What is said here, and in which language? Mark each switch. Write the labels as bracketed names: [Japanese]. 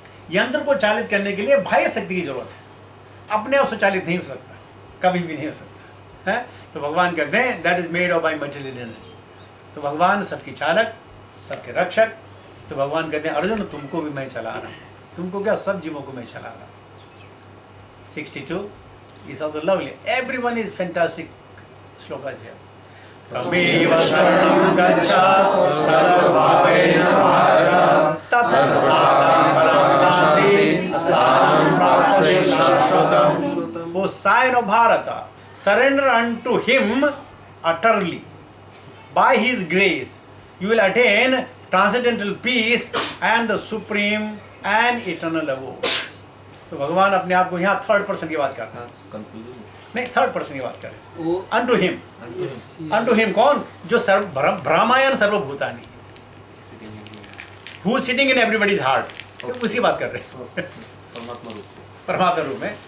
[Hindi] यंत्र को चालित करने के लिए बाह्य शक्ति की जरूरत है, अपने आप स्वचालित नहीं हो सकता, कभी भी नहीं हो सकता है। तो भगवान कहते हैं [English] That is made of by material energy. [Hindi] तो भगवान सबकी चालक, सबके रक्षक। तो भगवान कहते हैं अर्जुन तुमको भी मैं चला रहा हूँ, तुमको क्या, सब जीवों को मैं चला रहा हूँ। [English] 62 is also lovely. Everyone is fantastic shlokas here. [Sanskrit] तमेव शरणं गच्छ सर्वभावेन भारत ततः साधनं परं शान्तिं स्थानं प्राप्स्यसि शाश्वतम्। [English] O sign of Bharata, surrender unto him utterly. By his grace, you will attain transcendental peace and the supreme and eternal abode. [Hindi] तो भगवान अपने आप को यहाँ थर्ड पर्सन की बात कर रहे हैं, नहीं थर्ड पर्सन की बात कर रहे हैं। वो [English] unto him, unto him [Hindi] कौन? जो [Sanskrit] भ्रामायण सर्वभूतानि, [English] who sitting in everybody's heart, [Hindi] उसी बात कर रहे हैं परमात्मा रूप में।